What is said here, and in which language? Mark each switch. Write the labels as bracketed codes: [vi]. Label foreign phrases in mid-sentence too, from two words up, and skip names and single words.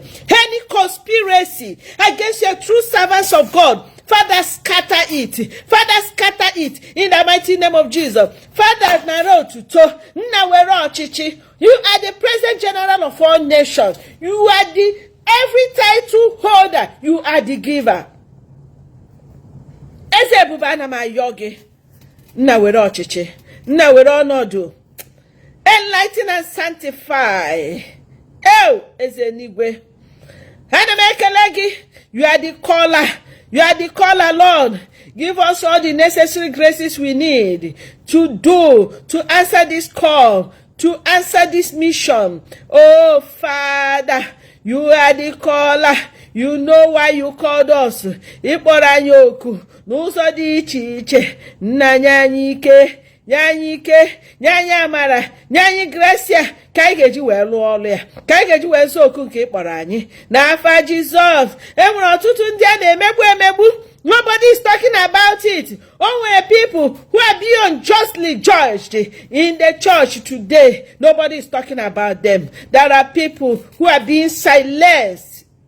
[en] Any conspiracy against your true servants of God, Father, scatter it. Father, scatter it in the mighty name of Jesus. Father, you are the President General of all nations. You are the every title holder. You are the giver. [ig] Eze bubana ma yogi. Nna were ọchịchị. Nna were ọnọdụ. [en] Enlighten and sanctify. [ig] Eze n'igwe. Ana m ekele gị. [en] You are the caller. You are the caller, Lord. Give us all the necessary graces we need to answer this call, to answer this mission. Oh, Father, you are the caller. You know why you called us. [ig] Ịkpọrọ anyị oku n'ụzọ dị iche iche. Nna anyị ike, anyị ike, anyị amara, anyị gracia. Ka anyị ga-eji wee lụọ ọrụ ya. Ka anyị ga-eji wee zụ oku nke ịkpọrọ anyị. N'afa Jizọs. Enwere ọtụtụ ndị a na-emegbu. [en] Nobody is talking about it. Only people who are being unjustly judged in the church today. Nobody is talking about them. There are people who are being silenced.